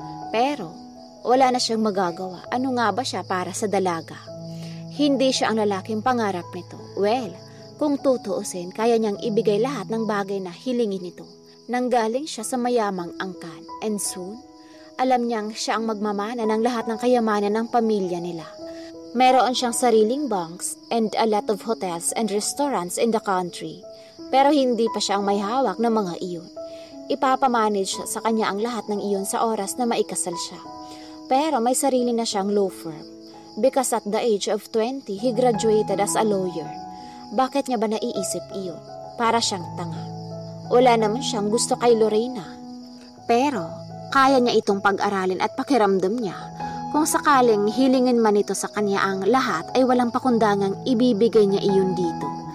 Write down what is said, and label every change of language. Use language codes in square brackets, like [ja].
[tl] Pero wala na siyang magagawa. Ano nga ba siya para sa dalaga? Hindi siya ang lalaking pangarap nito. [en] Well, [tl] kung tutuusin, kaya niyang ibigay lahat ng bagay na hilingin nito. Nanggaling siya sa mayamang angkan. [en] And soon, [tl] alam niyang siya ang magmamana ng lahat ng kayamanan ng pamilya nila. Meron siyang sariling [en] banks and a lot of hotels and restaurants in the country. [tl] Pero hindi pa siya ang may hawak ng mga iyon. Ipapamanage sa kanya ang lahat ng iyon sa oras na maikasal siya. Pero may sarili na siyang law firm. [en] Because at the age of 20, he graduated as a lawyer. [tl] Bakit niya ba naiisip iyon? Para siyang tanga. Wala naman siyang gusto kay Lorena. Pero kaya niya itong pag-aralin at pakiramdam niya. Kung sakaling hilingin man ito sa kanya ang lahat ay walang pakundangang ibibigay niya iyon dito.